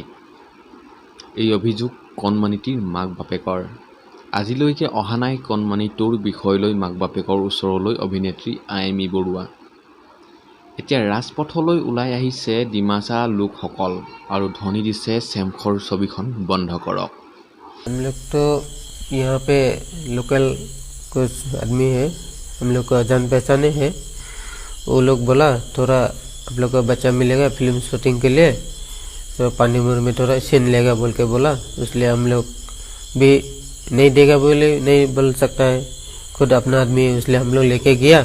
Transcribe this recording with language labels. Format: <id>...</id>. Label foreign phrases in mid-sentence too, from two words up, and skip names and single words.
<as>এই অভিযোগ কণমানিটিৰ মাক বাপেকৰ। আজিলৈকে অহা নাই কণমানিটোৰ বিষয় লৈ মাক বাপেকৰ ওচৰলৈ অভিনেত্ৰী আইমী বৰুৱা। এতিয়া ৰাজপথলৈ ওলাই আহিছে ডিমাছা লোকসকল আৰু ধ্বনি দিছে চেমখৰ ছবিখন বন্ধ কৰক।</as> <hi>हम लोग तो यहाँ पे लोकल कुछ आदमी है, हम लोग का जान पहचाने हैं। वो लोग बोला थोड़ा आप लोग का बच्चा मिलेगा</hi> <en>film shooting</en> <hi>के लिए, तो पानी मुर में थोड़ा सीन लेगा बोल के बोला। इसलिए हम लोग भी नहीं देगा बोले नहीं बोल सकता है, खुद अपना आदमी है, इसलिए हम लोग लेके गया।</hi>